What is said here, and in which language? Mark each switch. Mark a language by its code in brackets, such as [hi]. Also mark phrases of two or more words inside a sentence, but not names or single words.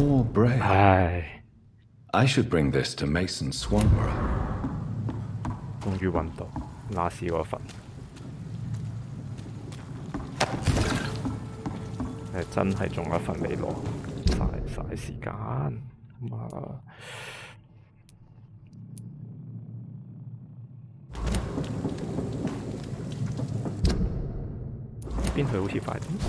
[en] brave. 唉， I should bring this to Mason Swanborough. [yue] 終於揾到亞視嗰份，真係仲有一份未攞，嘥時間咁啊！邊去好似快啲？